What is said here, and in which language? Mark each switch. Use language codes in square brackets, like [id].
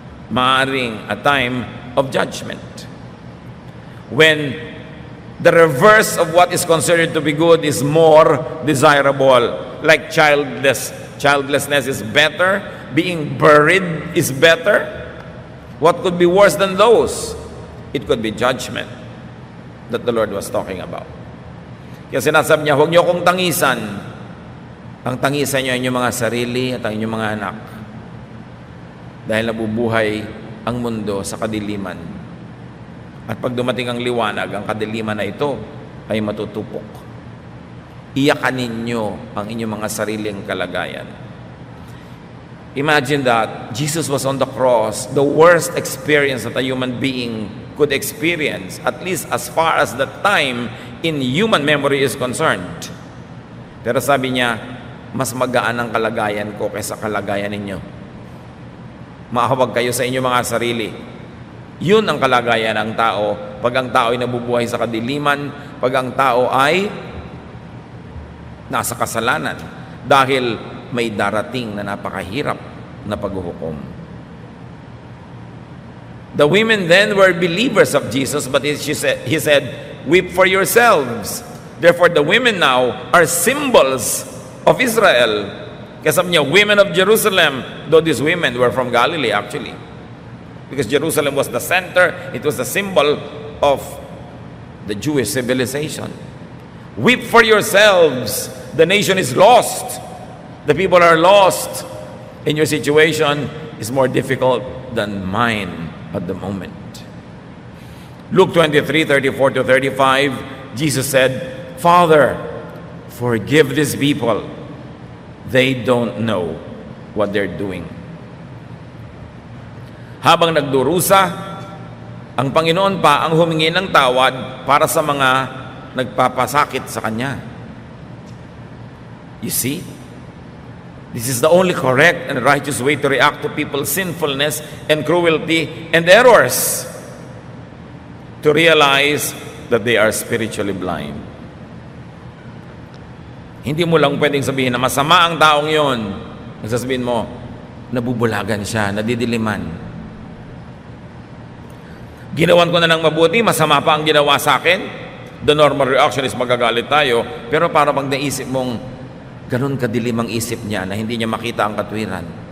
[en] Maaring a time of judgment. When the reverse of what is considered to be good is more desirable. Like childlessness is better. Being buried is better. What could be worse than those? It could be judgment that the Lord was talking about. [tl] Kaya sinasabi niya, huwag niyo akong tangisan. Ang tangisan niyo ay inyong mga sarili at ang inyong mga anak. Dahil nabubuhay ang mundo sa kadiliman. At pag dumating ang liwanag, ang kadiliman na ito ay matutupok. Iyakan ninyo ang inyong mga sariling kalagayan. [en] Imagine that Jesus was on the cross, the worst experience that a human being could experience, at least as far as the time in human memory is concerned. [tl] Pero sabi niya, mas magaan ang kalagayan ko kaysa kalagayan ninyo. Maahawag kayo sa inyong mga sarili. Yun ang kalagayan ng tao pag ang tao ay nabubuhay sa kadiliman, pag ang tao ay nasa kasalanan dahil may darating na napakahirap na paghuhukom. [en] The women then were believers of Jesus, but he said, weep for yourselves. Therefore, the women now are symbols of Israel. [tl] Kaya sabi niya, [en] women of Jerusalem, though these women were from Galilee actually. Because Jerusalem was the center, it was the symbol of the Jewish civilization. Weep for yourselves. The nation is lost. The people are lost. And your situation is more difficult than mine at the moment. Luke 23:34-35, Jesus said, Father, forgive these people. They don't know what they're doing. [tl] Habang nagdurusa, ang Panginoon pa ang humingi ng tawad para sa mga nagpapasakit sa Kanya. [en] You see? This is the only correct and righteous way to react to people's sinfulness and cruelty and errors. To realize that they are spiritually blind. [tl] Hindi mo lang pwedeng sabihin na masama ang taong yon. Nagsasabihin mo, nabubulagan siya, nadidiliman. Ginawan ko na ng mabuti, masama pa ang ginawa sa akin. [en] The normal reaction is [tl] magagalit tayo. Pero para pag naisip mong ganun kadilim ang isip niya na hindi niya makita ang katwiran.